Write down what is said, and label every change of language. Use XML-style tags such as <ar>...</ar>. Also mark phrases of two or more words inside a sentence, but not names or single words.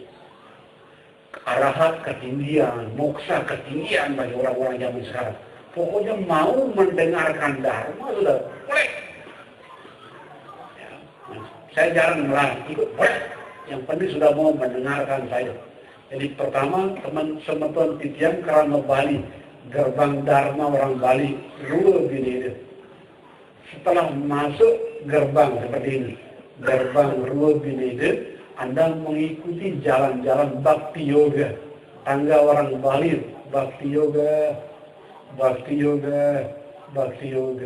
<id>Arahat ketinggian, moksa ketinggian bagi orang-orang zaman sekarang. Pokoknya mau mendengarkan dharma sudah boleh. Ya, saya jarang melarang, ikut boleh. Yang penting sudah mau mendengarkan saya. Jadi pertama teman-teman titian kerana Bali, gerbang dharma orang Bali, Rua Bineda. Setelah masuk gerbang seperti ini, gerbang Rua Bineda, Anda mengikuti jalan-jalan Bhakti Yoga. Tangga orang Bali, Bhakti Yoga, Bhakti Yoga, Bhakti Yoga.</id>